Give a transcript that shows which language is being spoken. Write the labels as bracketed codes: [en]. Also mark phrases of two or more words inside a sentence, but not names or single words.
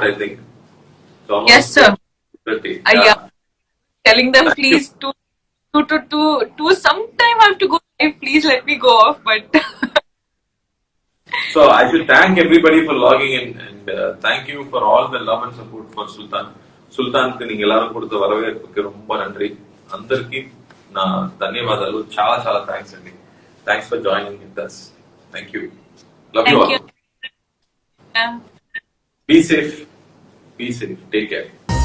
[en] I think. It's almost Yes, sir. 30. Yeah. Telling them please to sometime I have to go. Please let me go off, but. So I should thank everybody for logging in, and thank you for all the love and support for Sultan. [te] సుల్తాన్కి నీకు [ta] எல்லாரும் கொடுத்த வரவேற்புக்கு ரொம்ப నன்றి. [te] అందరికీ నా ధన్యవాదాలు. చాలా చాలా థ్యాంక్స్ అండి. [en] thanks for joining with us. Thank you. Love you all. Thank you. Yeah. Be safe. Be safe. Take care.